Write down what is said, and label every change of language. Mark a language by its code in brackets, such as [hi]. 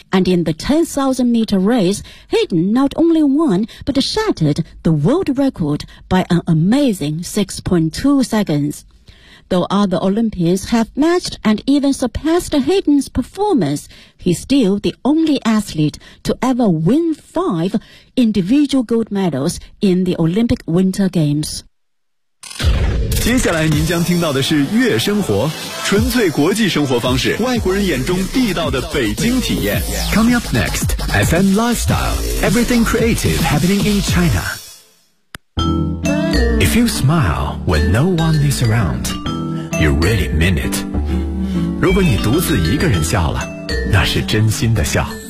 [en] And in the 10,000-meter race, Hayden not only won, but shattered the world record by an amazing 6.2 seconds. Though other Olympians have matched and even surpassed Hayden's performance, he's still the only athlete to ever win five individual gold medals in the Olympic Winter Games. [zh] 接下来您将听到的是悦生活，纯粹国际生活方式，外国人眼中地道的北京体验。 [en] Coming up next, FM Lifestyle, Everything Creative Happening in China. If you smile when no one is around, you really mean it. [zh] 如果你独自一个人笑了，那是真心的笑。